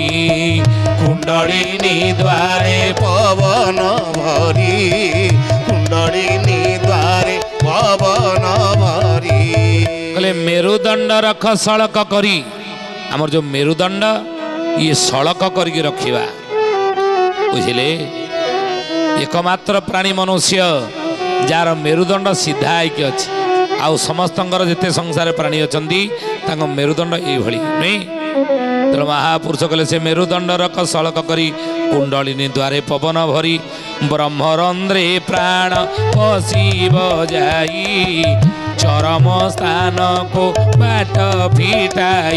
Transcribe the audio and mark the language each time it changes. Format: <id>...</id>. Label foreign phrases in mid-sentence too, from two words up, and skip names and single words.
<or>କୁଣ୍ଡଳିନୀ ଦ୍ୱାରେ ପବନ ଭରି କୁଣ୍ଡଳିନୀ ଦ୍ୱାରେ ପବନ ଭରି କହିଲେ ମେରୁଦଣ୍ଡ ରଖ ସଳକ କରି ଆମର ଯୋଉ ମେରୁଦଣ୍ଡ ଇଏ ସଳକ କରିକି ରଖିବା ବୁଝିଲେ ଏକମାତ୍ର ପ୍ରାଣୀ ମନୁଷ୍ୟ ଯାର ମେରୁଦଣ୍ଡ ସିଧା ହେଇକି ଅଛି ଆଉ ସମସ୍ତଙ୍କର ଯେତେ ସଂସାର ପ୍ରାଣୀ ଅଛନ୍ତି ତାଙ୍କ ମେରୁଦଣ୍ଡ ଏଇଭଳି ନାଇଁ ତେଣୁ ମହାପୁରୁଷ କହିଲେ ସେ ମେରୁଦଣ୍ଡ ରଖ ସଳକ କରି କୁଣ୍ଡଳିନୀ ଦ୍ୱାରେ ପବନ ଭରି ବ୍ରହ୍ମରନ୍ଧ୍ରେ ପ୍ରାଣ ପଶିବ ଯାଇ ଚରମ ସ୍ଥାନକୁ ବାଟ ଫିଟାଇ</or>